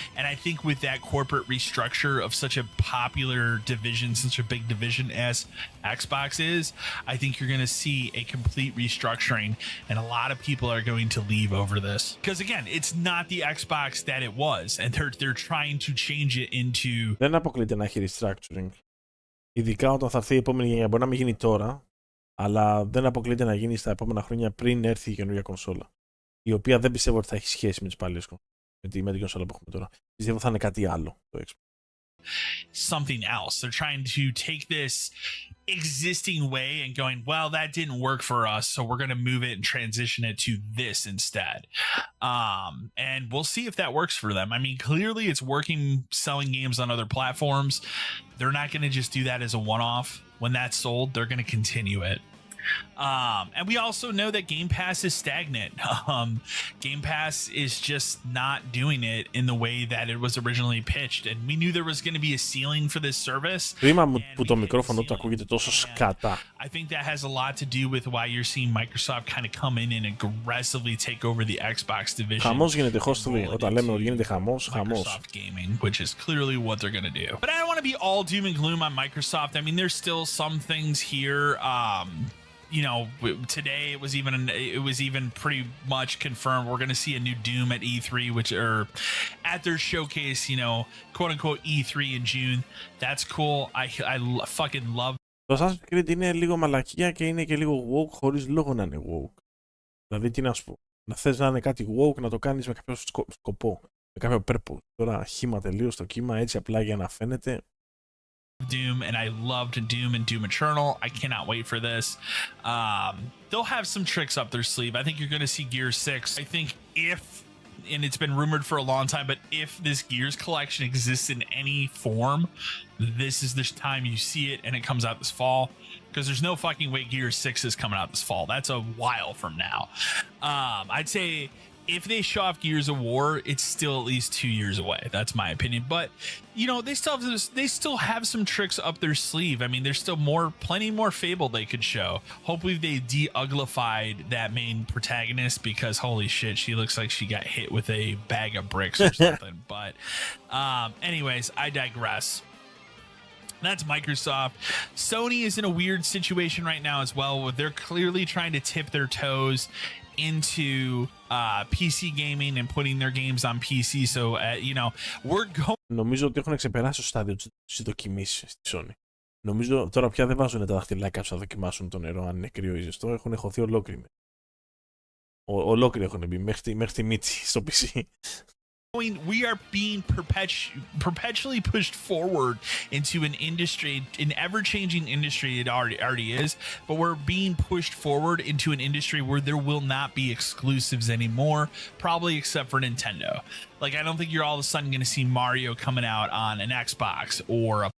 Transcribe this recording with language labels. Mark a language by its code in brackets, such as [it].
[en] And I think with that corporate restructure of such a popular division, such a big division as Xbox is, I think you're going to see a complete restructuring, and a lot of people are going to leave over this. Because again, it's not the Xbox that it was, and they're trying to change it into... [el] Δεν αποκλείται να έχει restructuring. Ειδικά όταν θα έρθει η επόμενη γενιά. Μπορεί να μην γίνει τώρα, αλλά δεν αποκλείται να γίνει στα επόμενα χρόνια πριν έρθει η καινούργια κονσόλα. Η οποία δεν πιστεύω ότι θα έχει σχέση με τις παλιές κονσόλες. Με την κονσόλα που έχουμε τώρα. Πιστεύω θα είναι κάτι άλλο το Xbox. [en] Something else. They're trying to take this existing way and going, well, that didn't work for us, so we're going to move it and transition it to this instead. And we'll see if that works for them. I mean, clearly it's working selling games on other platforms. They're not going to just do that as a one-off. When that's sold, they're going to continue it. And we also know that Game Pass is stagnant. Game Pass is just not doing it in the way that it was originally pitched. And we knew there was going to be a ceiling for this service. [el] Κρίμα που το μικρόφωνο του ακούγεται τόσο σκατά. [en] I think that has a lot to do with why you're seeing Microsoft kind of come in and aggressively take over the Xbox division. [el] Χαμός γίνεται, Hostly. Όταν λέμε ότι γίνεται χαμός, χαμός. [en] Microsoft Gaming, which is clearly what they're going to do. But I don't want to be all doom and gloom on Microsoft. I mean, there's still some things here. You know, today it was even pretty much confirmed we're going to see a new Doom at E3, or at their showcase, you know, quote unquote E3 in June. That's cool. I fucking love. [el] Το Assassin's Creed είναι λίγο μαλακία και είναι και λίγο woke χωρίς λόγο να είναι woke. Δηλαδή, τι να σου πω. Να θες να είναι κάτι woke, να το κάνεις με κάποιο σκοπό, με κάποιο purpose. Τώρα χύμα τελείως το κύμα, έτσι απλά για να φαίνεται. [en] Doom, and I loved Doom and Doom Eternal. I cannot wait for this. They'll have some tricks up their sleeve. I think you're going to see Gears 6. I think if, and it's been rumored for a long time, but if this Gears collection exists in any form, this is the time you see it, and it comes out this fall. Because there's no fucking way Gears 6 is coming out this fall. That's a while from now. I'd say if they show off Gears of War, it's still at least 2 years away. That's my opinion. But you know, they still have some tricks up their sleeve. I mean, there's still plenty more Fable they could show. Hopefully they de-uglified that main protagonist, because holy shit, she looks like she got hit with a bag of bricks or something. But anyways, I digress. That's Microsoft. Sony is in a weird situation right now as well, where they're clearly trying to tip their toes into PC gaming and putting their games on PC. So, you know, we're going. [el] Νομίζω ότι έχουν ξεπεράσει το στάδιο της δοκιμής στη Sony. Νομίζω τώρα πια δεν βάζουν τα δαχτυλάκια τους να δοκιμάσουν το νερό, αν είναι κρύο ή ζεστό. Έχουν χωθεί ολόκληροι. Ολόκληροι έχουν μπει μέχρι τη μύτη στο PC. [en] We are being perpetually pushed forward into an industry, an ever-changing industry. It already is, but we're being pushed forward into an industry where there will not be exclusives anymore, probably except for Nintendo. Like, I don't think you're all of a sudden going to see Mario coming out on an Xbox or a.